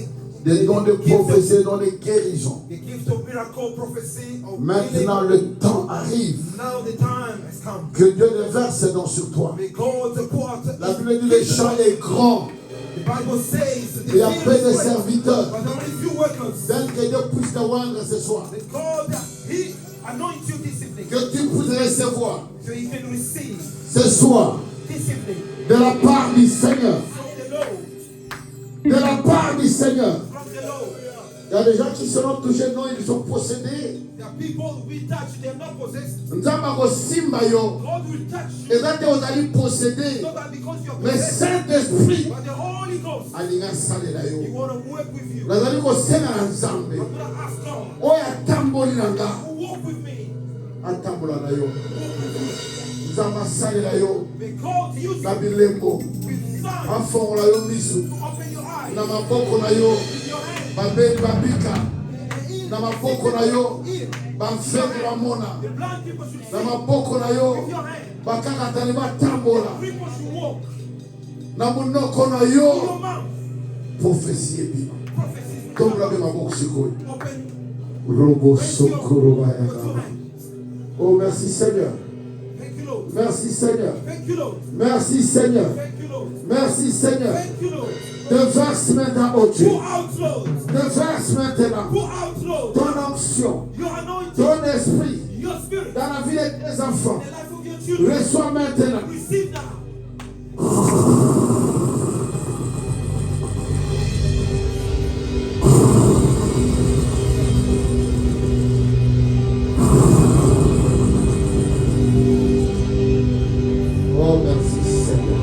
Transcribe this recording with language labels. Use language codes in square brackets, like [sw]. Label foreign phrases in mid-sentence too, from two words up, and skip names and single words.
[fr] des dons de prophétie, des dons de guérison. [en] the gift of miracle, prophecy, of [fr] Maintenant, [en] healing. [fr] le temps arrive [en] Now the time has come. [fr] que Dieu déverse ses dons sur toi. [en] May God pour out. [fr] La Bible dit le champ est grand. [en] The Bible says the [fr] Il y a [en] field [fr] peu de [en] is great, [fr] serviteurs. [en] but only few workers. [fr] Tel que Dieu puisse te rendre ce soir. [en] That God, He anoints you this evening, [fr] Que tu puisses recevoir [en] so you can receive [fr] ce soir [en] this evening [fr] de la part du Seigneur. [en] from the Lord. [fr] De la part du Seigneur. [en] From the Lord. [fr] Il y a des gens qui seront touchés, non, ils sont possédés. [en] There are people we touch, they are not possessed. [ln] Nzamba kosimba yo. [en] God will touch you. [ln] Eza te ozali possédé. [en] Not that because you are [fr] Mais [en] possessed, [fr] Saint-Esprit [en] but the Holy Ghost, [ln] alinga salela [en] He [ln] yo. [en] want to work with you. I'm [ln] Nazali kosenga na Nzambe. [en] going to ask God, [ln] Oyo atamboli na nga. [en] who walk with me? [ln] Atambola na yo. [en] Walk with me. [ln] Nzambe asalela yo. [en] May God use [ln] Na [en] you [ln] bilembo. [en] with signs [ln] Afongola yo miso. [en] to open your eyes, [ln] Na maboko na yo. [en] with your hands, [ln] Babeli babika. [en] the [ln] Na maboko na yo. [en] ear. [ln] Bamfeki bamona. [en] The blind people should see [ln] Na maboko na yo. [en] with your hands. [ln] Bakakatani batambola. [en] People should walk [ln] Na munoko na [en] with [ln] yo. [en] your mouth. [ln] Prophétie ebima. [en] Prophecies [ln] Tombola ke maboko sikoyo. [en] open. Robo Raise your sokoro with your bayaka. hands. [fr] Oh merci Seigneur. [en] Thank you, Lord. [fr] Merci Seigneur. [en] Thank you, Lord. [fr] Merci Seigneur. [en] Thank you, Lord. [fr] Merci Seigneur. [en] Thank you, Lord. [fr] Déverse maintenant, oh Dieu. [en] Pour out, Lord. [fr] Déverse maintenant [en] Pour out, Lord. [fr] ton onction, [en] Your anointing. [fr] ton esprit [en] Your spirit. [fr] dans la vie de tes enfants. [en] The life of your children. [fr] Reçois maintenant. [en] Receive now. [fr] Oh, merci Seigneur.